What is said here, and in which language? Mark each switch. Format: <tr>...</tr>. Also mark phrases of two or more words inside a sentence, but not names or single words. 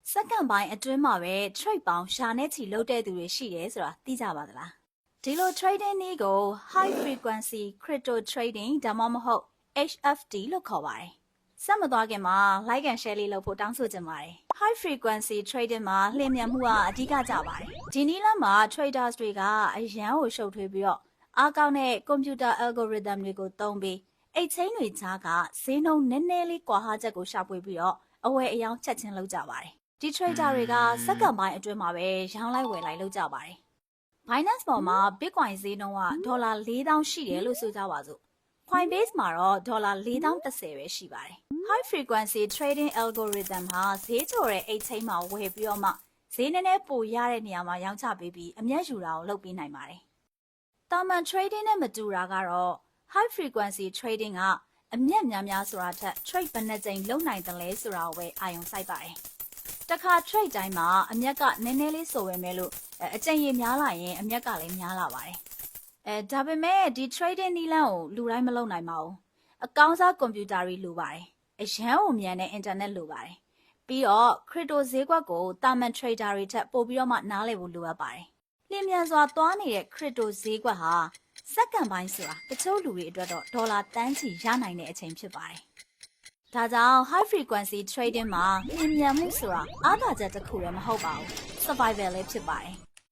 <my>Second ပိုင်းအတွင်းမှာပဲ trade ပေါင်းရှာနဲ့ချီလုပ်တဲ့သူတွေရှိတယ်ဆိုတာသိကြပါသလားဒီလို trading နည်းကို</my> <en>high frequency crypto trading</en> <my>ဒါမှမဟုတ် HFT လို့ခေါ်ပါတယ်ဆက်မသွားခင်မှာ</my> <en>like and share</en> <my>လေးလုပ်ဖို့တောင်းဆိုချင်ပါတယ်</my> <en>high frequency trading</en> <my>မှာလျင်မြန်မှုကအဓိကကျပါတယ်ဒီနည်းလမ်းမှာ traders တွေကအရန်ကိုရှုပ်ထွေးပြီးတော့အားကောင်းတဲ့</my> <en>computer algorithm</en> <my>တွေကိုသုံး ပြီးအိတ်ချင်းတွေကြားကဈေးနှုန်းနည်းနည်းလေးကွာဟချက်ကိုရှာဖွေပြီးတော့အဝယ်အယောင်းချက်ချင်းလုပ်ကြပါတယ်ဒီ trader တွေကစက္ကန့်ပိုင်းအတွင်းမှာပဲရောင်းလိုက်ဝယ်လိုက်လုပ်ကြပါတယ် Binance ပေါ်မှာ Bitcoin ဈေးနှုန်းကဒေါ်လာ4000ရှိတယ်လို့ဆိုကြပါစို့ Coinbase မှာတော့ဒေါ်လာ 4010ပဲရှိပါတယ်</my> <en>High frequency trading algorithm</en> <my>ဟာဈေးချိုတဲ့အိတ်ချင်းမှာဝယ်ပြီးတော့မှဈေးနည်းနည်းပိုရတဲ့နေရာမှာရောင်းချပေးပြီးအမျက်ယူတာကိုလုပ်ပေးနိုင်ပါတယ်တာမန် trading နဲ့မတူတာကတော့</my> <en>high frequency</en> <my>trading ကအမျက်များများဆိုတာထက် trade ဘယ်နှကြိမ်လုပ်နိုင်တယ်လဲဆိုတာကိုပဲအာရုံစိုက်ပါတယ်တခါ trade တိုင်းမှာအမျက်ကနည်းနည်းလေးဆိုပေမဲ့ လို့အကြိမ်ရေများလာရင်အမျက်ကလည်းများလာပါတယ်ဒါပေမဲ့ဒီ trading နည်းလမ်းကိုလူတိုင်းမလုပ် နိုင်ပါဘူးအကောင်းစားကွန်ပျူတာတွေလိုပါတယ်အရန်ကိုမြန်တဲ့ internet လိုပါတယ်ပြီးတော့ crypto ဈေးကွက်ကိုတာမန် trader တွေထက်ပိုပြီးတော့မှနားလည်ဖို့လိုအပ်ပါတယ်လျင်မြန်စွာသွားနေတဲ့ crypto ဈေးကွက်ဟာစက္ကန့်ပိုင်းဆိုတာတချို့လူတွေအတွက်တော့ဒေါ်လာတန်းချီရနိုင်တဲ့အချိန်ဖြစ်ပါတယ်ဒါကြောင့်</my> <en>high frequency trading</en> <my>မှာလျင်မြန်မှုဆိုတာအားသာချက်တစ်ခုလည်းမဟုတ်ပါဘူး survival လည်းဖြစ်ပါတယ်</my>